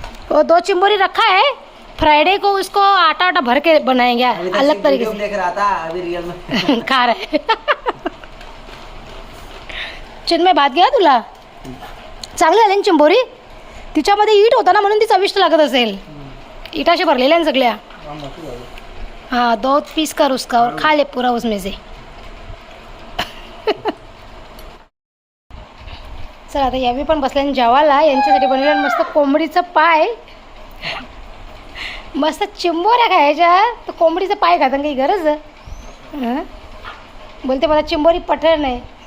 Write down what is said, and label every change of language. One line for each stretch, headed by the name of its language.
Hindi: वो 2 चिंबोरी रखा है, फ्राइडे को उसको आटा आटा भर के बनाएंगे अलग तरीके से। देख रहा था अभी रियल में खा रहे।
Marathi: चिन्मय भात घ्या तुला चांगली झाली ना चिंबोरी, तिच्यामध्ये ईट होता ना म्हणून ती चविष्ट लागत असेल। ईटाशी भरलेल्या ना सगळ्या।
Hindi: हाँ 2 पीस कर उसका और खा ले पूरा उसमें से।
Marathi: चल आता यावी पण बसल्या जेवायला, यांच्यासाठी बनवलेलं मस्त कोंबडीचं पाय, मस्त चिंबोऱ्या खायच्या, तर कोंबडीचं पाय खाताना काही गरज आहे? बोलते मला चिंबोरी पटत नाही।